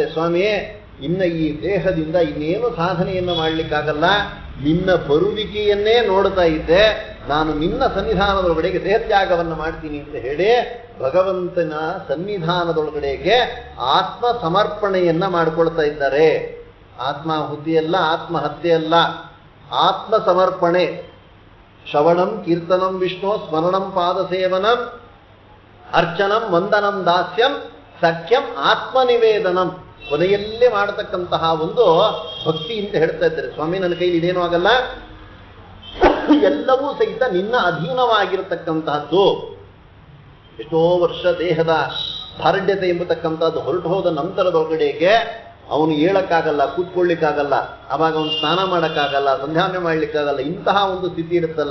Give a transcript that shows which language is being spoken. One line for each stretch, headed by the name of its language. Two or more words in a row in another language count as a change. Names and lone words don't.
Kannada: ಸ್ವಾಮಿಯೇ, ಇನ್ನ ಈ ದೇಹದಿಂದ ಇನ್ನೇನು ಸಾಧನೆಯನ್ನ ಮಾಡ್ಲಿಕ್ಕಾಗಲ್ಲ, ನಿನ್ನ ಬರುವಿಕೆಯನ್ನೇ ನೋಡ್ತಾ ಇದ್ದೆ, ನಾನು ನಿನ್ನ ಸನ್ನಿಧಾನದೊಳಗಡೆಗೆ ದೇಹತ್ಯಾಗವನ್ನು ಮಾಡ್ತೀನಿ ಅಂತ ಹೇಳಿ ಭಗವಂತನ ಸನ್ನಿಧಾನದೊಳಗಡೆಗೆ ಆತ್ಮ ಸಮರ್ಪಣೆಯನ್ನ ಮಾಡ್ಕೊಳ್ತಾ ಇದ್ದಾರೆ. ಆತ್ಮಾಹುತಿಯಲ್ಲ, ಆತ್ಮಹತ್ಯೆಯಲ್ಲ, ಆತ್ಮ ಸಮರ್ಪಣೆ.
Sanskrit: ಶ್ರವಣಂ ಕೀರ್ತನಂ ವಿಷ್ಣು ಸ್ಮರಣಂ ಪಾದಸೇವನಂ ಅರ್ಚನಂ ವಂದನಂ ದಾಸ್ಯಂ ಸಖ್ಯಂ ಆತ್ಮನಿವೇದನಂ.
Kannada: ಕೊನೆಯಲ್ಲೇ ಮಾಡತಕ್ಕಂತಹ ಒಂದು ಭಕ್ತಿ ಅಂತ ಹೇಳ್ತಾ ಇದ್ದಾರೆ. ಸ್ವಾಮಿ, ನನ್ನ ಕೈಲಿ ಇದೇನೂ ಆಗಲ್ಲ, ಎಲ್ಲವೂ ಸಹಿತ ನಿನ್ನ ಅಧೀನವಾಗಿರತಕ್ಕಂತಹದ್ದು. ಎಷ್ಟೋ ವರ್ಷ ದೇಹದ ದಾರ್ಢ್ಯತೆ ಎಂಬತಕ್ಕಂಥದ್ದು ಹೊರಟು ಹೋದ ನಂತರದೊಳಗಡೆಗೆ ಅವನು ಹೇಳಕ್ಕಾಗಲ್ಲ, ಕೂತ್ಕೊಳ್ಳಿಕ್ಕಾಗಲ್ಲ, ಅವಾಗ ಅವನು ಸ್ನಾನ ಮಾಡೋಕ್ಕಾಗಲ್ಲ, ಸಂಧ್ಯಾವನೆ ಮಾಡ್ಲಿಕ್ಕಾಗಲ್ಲ, ಇಂತಹ ಒಂದು ಸ್ಥಿತಿ ಇರುತ್ತಲ್ಲ.